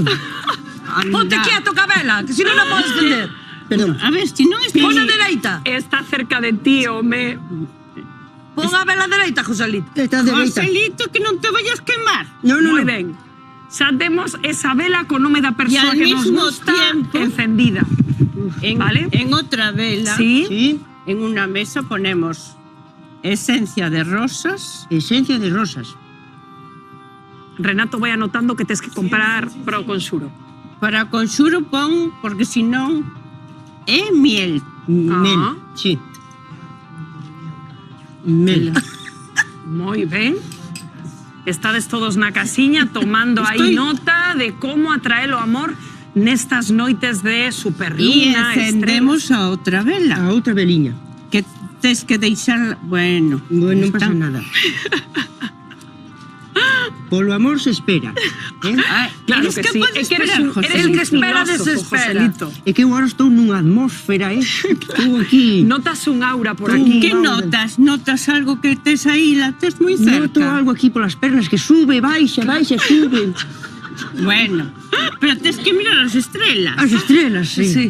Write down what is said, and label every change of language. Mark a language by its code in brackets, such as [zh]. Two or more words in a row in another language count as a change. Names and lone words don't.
[gl] Ponte quieto, Cabela, que si non podes encender. Perdón. A ver, si non estás... Pon a dereita. Está cerca de ti, home. Pon a vela dereita, Joselito. Está dereita. Joselito, que non te [es] vayas quemar. [gl] No. Moi ben. Xa temos esa vela con nome da persoa [es] al [gl] que nos [es] mismo [gl] gusta [es] tiempo- [gl] encendida. ¿Vale? [es] En otra vela, Sí. en una mesa ponemos esencia de rosas. Esencia de rosas. [gl] Renato vai anotando que tes que comprar para o conxuro. Para conxuro pon, porque si non é miel. Mel, sí. Mel. Moi ben. Estades todos na casiña tomando aí nota de como atraer o amor nestas noites de E superluna, encendemos a outra vela. A outra veliña. Que tes que deixar... Bueno, Non pasa nada. Polo amor se espera. [es] Ay, Claro eres que que sí. puedes [gl] É que eres [es] esperar, un, José. eres El un que espera filósofo, desespera. Joselito. [gl] É que eu agora estou nunha atmósfera, Estou aquí. Notas un aura por [es] Tú, [gl] aquí. Que notas? Notas algo que tes aí, la tes moi cerca. Noto algo aquí polas pernas que sube, baixa, sube. Bueno, pero tes que mirar as estrelas. As estrelas, sí.